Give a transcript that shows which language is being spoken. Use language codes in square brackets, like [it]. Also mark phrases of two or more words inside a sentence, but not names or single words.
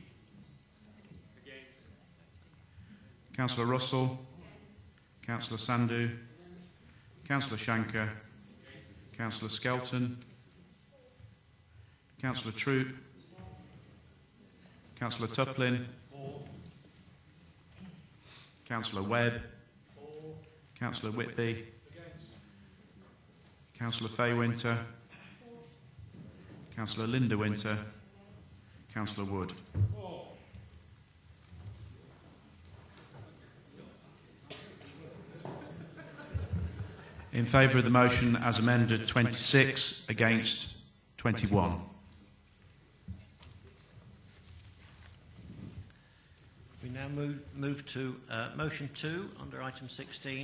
[en] Councillor Russell, Councillor Sandhu, Councillor Shankar, Councillor Skelton, Councillor Troop, Councillor Tuplin, Councillor Webb, Councillor Whitby, Councillor Faywinter, Councillor Linda Winter, Councillor Wood. In favour of the motion as amended, 26. Against, 21. We now move to motion 2 under item 16.